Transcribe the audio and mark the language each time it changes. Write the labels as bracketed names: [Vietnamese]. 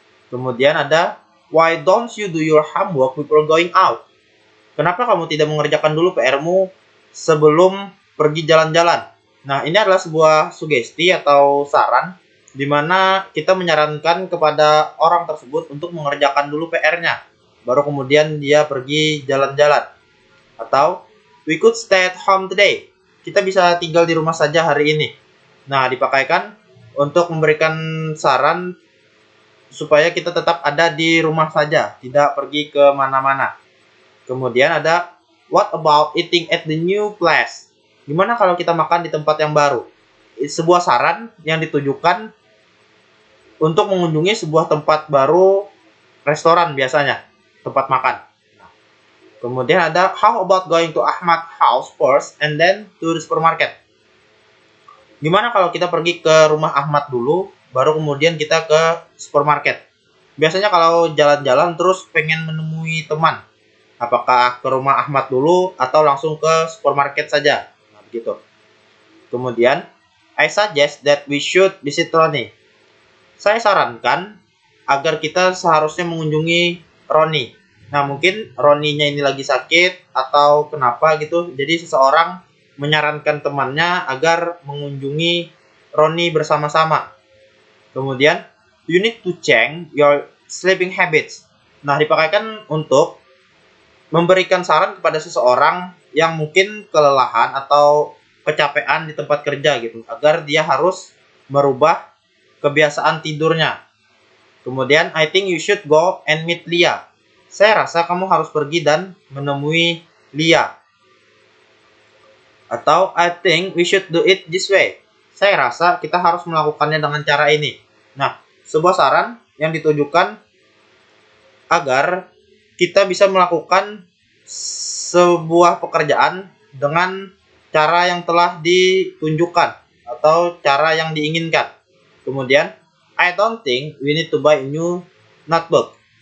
[Indonesian] Kemudian ada [English] why don't you do your homework before going out? [Indonesian] Kenapa kamu tidak mengerjakan dulu PR-mu sebelum pergi jalan-jalan? Nah, ini adalah sebuah sugesti atau saran di mana kita menyarankan kepada orang tersebut untuk mengerjakan dulu PR-nya, baru kemudian dia pergi jalan-jalan. [English] Atau we could stay at home today. [Indonesian] Kita bisa tinggal di rumah saja hari ini. Nah, dipakaikan untuk memberikan saran supaya kita tetap ada di rumah saja, tidak pergi ke mana-mana. Kemudian ada [English] what about eating at the new place? [Indonesian] Gimana kalau kita makan di tempat yang baru? Sebuah saran yang ditujukan untuk mengunjungi sebuah tempat baru, restoran biasanya, tempat makan. Kemudian ada [English] how about going to Ahmad house first and then to the supermarket? [Indonesian] Gimana kalau kita pergi ke rumah Ahmad dulu, baru kemudian kita ke supermarket? Biasanya kalau jalan-jalan terus pengen menemui teman, apakah ke rumah Ahmad dulu atau langsung ke supermarket saja? Nah, begitu. [English] Kemudian, I suggest that we should visit Ronnie. [Indonesian] Saya sarankan agar kita seharusnya mengunjungi Ronnie. Nah, mungkin Ronnie-nya ini lagi sakit atau kenapa gitu. Jadi seseorang menyarankan temannya agar mengunjungi Ronnie bersama-sama. [English] Kemudian, you need to change your sleeping habits. [Indonesian] Nah, dipakaikan untuk memberikan saran kepada seseorang yang mungkin kelelahan atau kecapean di tempat kerja gitu, agar dia harus merubah kebiasaan tidurnya. [English] Kemudian, I think you should go and meet Lia. [Indonesian] Saya rasa kamu harus pergi dan menemui Lia. [English] Atau I think we should do it this way. [Indonesian] Saya rasa kita harus melakukannya dengan cara ini. Nah, sebuah saran yang ditujukan agar kita bisa melakukan sebuah pekerjaan dengan cara yang telah ditunjukkan atau cara yang diinginkan. [English] Kemudian, I don't think we need to buy a new notebook.